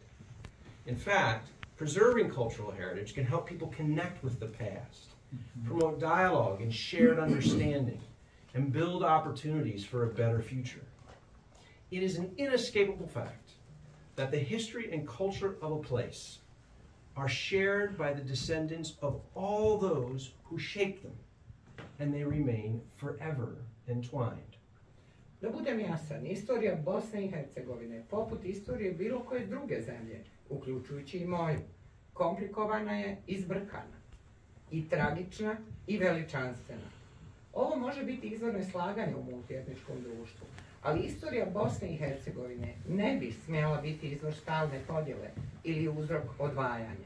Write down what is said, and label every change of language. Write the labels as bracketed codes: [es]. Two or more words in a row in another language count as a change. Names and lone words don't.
[en] In fact, preserving cultural heritage can help people connect with the past, promote dialogue and shared understanding, and build opportunities for a better future. It is an inescapable fact that the history and culture of a place are shared by the descendants of all those who shaped them, and they remain forever entwined. [bs] Da budem jasan, istorija Bosne i Hercegovine, poput istorije bilo koje druge zemlje, uključujući i moju, komplikovana je i zbrkana, i tragična i veličanstvena. Ovo može biti izvor neslaganja u multietničkom društvu, ali istorija Bosne i Hercegovine ne bi smjela biti izvor stalne podjele ili uzrok odvajanja.